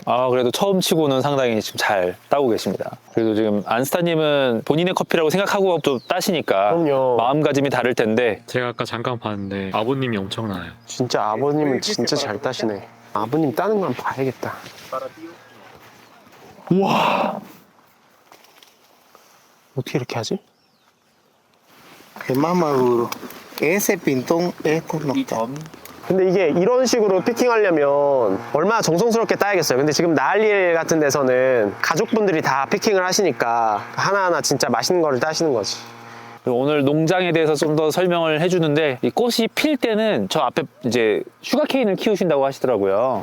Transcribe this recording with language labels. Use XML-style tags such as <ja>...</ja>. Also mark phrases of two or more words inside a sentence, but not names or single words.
<ko>아, 그래도 처음 치고는 상당히 지금 잘 따고 계십니다. 그래도 지금 안스타님은 본인의 커피라고 생각하고 또 따시니까 그럼요. 마음가짐이 다를 텐데. 제가 아까 잠깐 봤는데 아버님이 엄청나요. 진짜 아버님은 진짜 잘 따시네. 아버님 따는 거 한번 봐야겠다. 우와. 어떻게 이렇게 하지?</ko> <es>Es más maduro. Ese pintón es con nocturno.</es> <ko>근데 이게 이런 식으로 피킹하려면 얼마나 정성스럽게 따야겠어요. 근데 지금 나알리엘 같은 데서는 가족분들이 다 피킹을 하시니까 하나하나 진짜 맛있는 거를 따시는 거지. 그리고 오늘 농장에 대해서 좀 더 설명을 해주는데 이 꽃이 필 때는 저 앞에 이제 슈가케인을 키우신다고 하시더라고요.</ko>